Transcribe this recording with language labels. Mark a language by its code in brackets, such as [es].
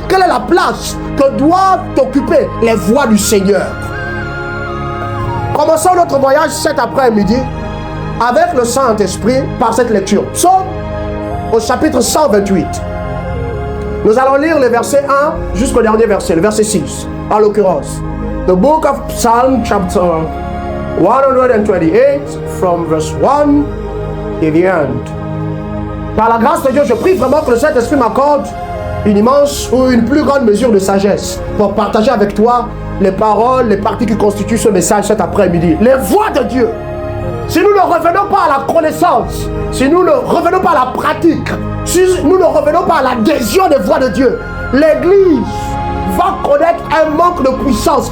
[fr] Quelle est la place que doivent occuper les voies du Seigneur? Commençons notre voyage cet après-midi avec le Saint-Esprit par cette lecture. Psaume au chapitre 128. Nous allons lire les versets 1 jusqu'au dernier verset, le verset 6, en l'occurrence. [en] The book of Psalm chapter 128 from verse 1 [fr] qui viennent. Par la grâce de Dieu, je prie vraiment que le Saint-Esprit m'accorde une immense ou une plus grande mesure de sagesse pour partager avec toi les paroles, les parties qui constituent ce message cet après-midi. Les voies de Dieu. Si nous ne revenons pas à la connaissance, si nous ne revenons pas à la pratique, si nous ne revenons pas à l'adhésion des voies de Dieu, l'Église va connaître un manque de puissance.